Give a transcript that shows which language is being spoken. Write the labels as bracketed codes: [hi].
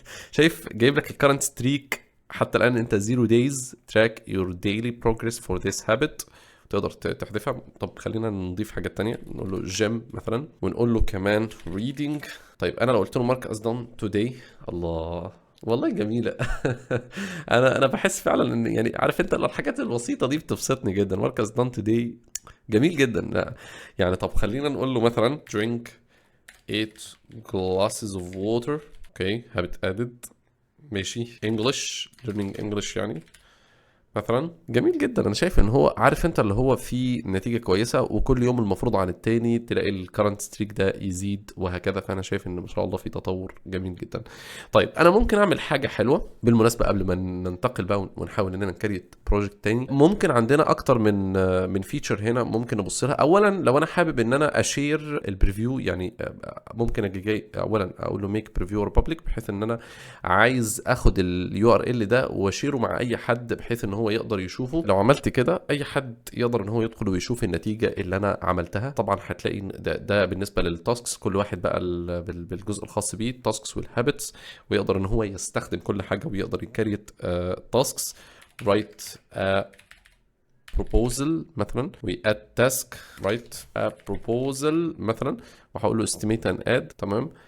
[ar] شايف جايب لك الكرنت ستريك حتى الان، انت [en] 0 days track your daily progress for this habit، [ar] تقدر تحذفها. طب خلينا نضيف حاجات تانية، نقول له جيم مثلا، ونقول له كمان reading. طيب انا لو قلت له [en] mark as done today، [ar] الله والله جميلة. انا بحس فعلا ان يعني عارف انت الحاجات البسيطة دي بتبسطني جدا. [en] mark as done today [ar] جميل جدا. يعني طب خلينا نقول له مثلا [en] drink 8 glasses of water. [ar] اوكي [en] habit added، [ar] ماشي. [en] English learning English [ar] يعني مثلا جميل جدا. انا شايف ان هو عارف انت اللي هو فيه نتيجه كويسه، وكل يوم المفروض عن التاني تلاقي الكرنت ستريك ده يزيد وهكذا. فانا شايف ان ما شاء الله في تطور جميل جدا. طيب انا ممكن اعمل حاجه حلوه بالمناسبه قبل ما ننتقل بقى ونحاول اننا نكريت بروجكت تاني. ممكن عندنا اكتر من فيتشر هنا ممكن نبص لها. اولا لو انا حابب ان انا اشير البريفيو، يعني ممكن اجي جاي اولا اقول له ميك بريفيو بابليك، بحيث ان انا عايز اخد اليو ار ال ده واشيره مع اي حد بحيث ان هو يقدر يشوفه. لو عملت كده اي حد يقدر ان هو يدخل ويشوف النتيجه اللي انا عملتها. طبعا هتلاقي ده بالنسبه للتاسكس، كل واحد بقى بالجزء الخاص بيه التاسكس والهابتس، ويقدر ان هو يستخدم كل حاجه ويقدر يكريت تاسكس. [en] write proposal مثلا، و add task write a proposal مثلا، [ar] وهقول له [en] estimate and add، تمام.